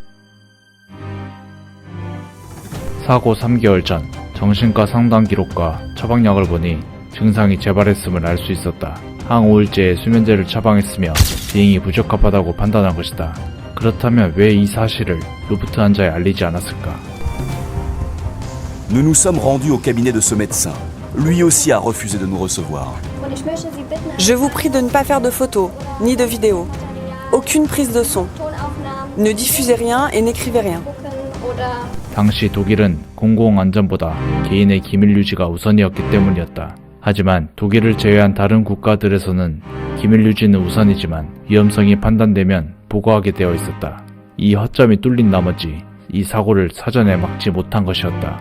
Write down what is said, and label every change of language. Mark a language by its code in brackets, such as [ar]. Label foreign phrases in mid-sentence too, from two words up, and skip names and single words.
[ko] 사고 3개월 전 정신과 상담 기록과 처방약을 보니 증상이 재발했음을 알 수 있었다. 항우울제에 수면제를 처방했으며 비행이 부적합하다고 판단한 것이다. 그렇다면 왜 이 사실을 루프트한자에 알리지 않았을까? [fr] Nous nous sommes rendus au cabinet de ce médecin. Lui aussi a refusé de nous recevoir. Je vous prie de ne pas faire de photos, ni de vidéos. Aucune prise de son. Ne diffusez rien et n'écrivez rien. [ko] 당시 독일은 공공안전보다 개인의 기밀 유지가 우선이었기 때문이었다. 하지만 독일을 제외한 다른 국가들에서는 기밀 유지는 우선이지만 위험성이 판단되면 보고하게 되어 있었다. 이 허점이 뚫린 나머지 이 사고를 사전에 막지 못한 것이었다.